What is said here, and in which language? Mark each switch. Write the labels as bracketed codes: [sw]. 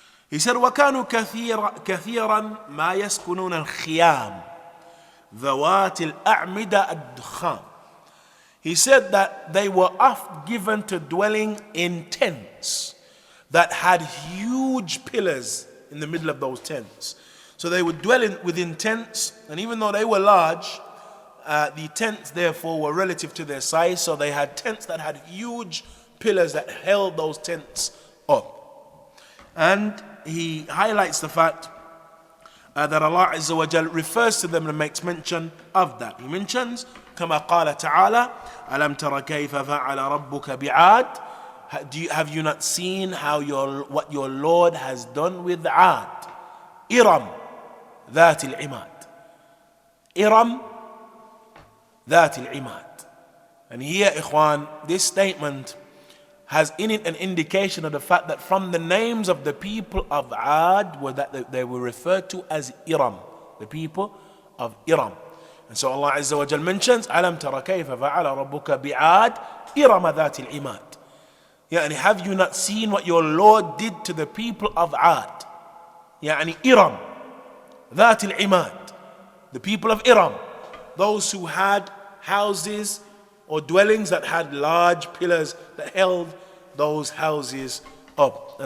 [en] He said, [ar] وَكَانُوا كَثِيرًا مَا يَسْكُنُونَ الْخِيَامِ ذَوَاتِ الْأَعْمِدَ الدُّخَامِ. [en] He said that they were oft given to dwelling in tents that had huge pillars in the middle of those tents. So they would dwell within tents, and even though they were large, the tents therefore were relative to their size, so they had tents that had huge pillars that held those tents up. And he highlights the fact that Allah Azza wa Jal refers to them and makes mention of that. He mentions, [ar] كما قال تعالى ألم تر كيف فعل ربك بعاد. [en] Have you not seen what your Lord has done with Ad? [ar] إرم ذات العماد. إرم ذات العماد. [en] And here, ikhwan, this statement has in it an indication of the fact that from the names of the people of Ad were that they were referred to as Iram, the people of Iram. And so Allah Azza wa Jal mentions, [ar] أَلَمْ تَرَ كَيْفَ فَعَلَ رَبُّكَ بِعَاد إِرَمَ ذَاتِ الْعِمَادِ. [en] Yani, have you not seen what your Lord did to the people of Ad? Yani, Iram [ar] ذَاتِ الْعِمَادِ, [en] the people of Iram, those who had houses or dwellings that had large pillars that held those houses up.